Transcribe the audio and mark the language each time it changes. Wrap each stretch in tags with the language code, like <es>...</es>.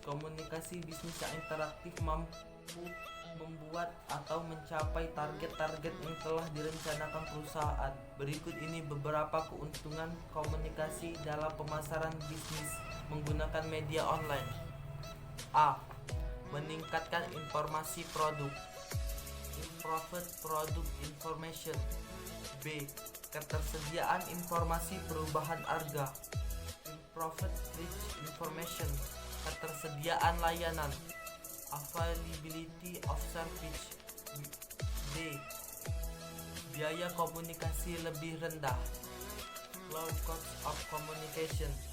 <id>Komunikasi bisnis yang interaktif mampu membuat atau mencapai target-target yang telah direncanakan perusahaan. Berikut ini beberapa keuntungan komunikasi dalam pemasaran bisnis menggunakan media online. A. Meningkatkan informasi produk.</id> <en>Improved product information.</en> <id>B. Ketersediaan informasi perubahan harga.</id> <en>Improved reach information.</en> <id>Ketersediaan layanan.</id> <en>Availability of service. D.</en> <id>Biaya komunikasi lebih rendah.</id> <en>Low cost of communication.</en>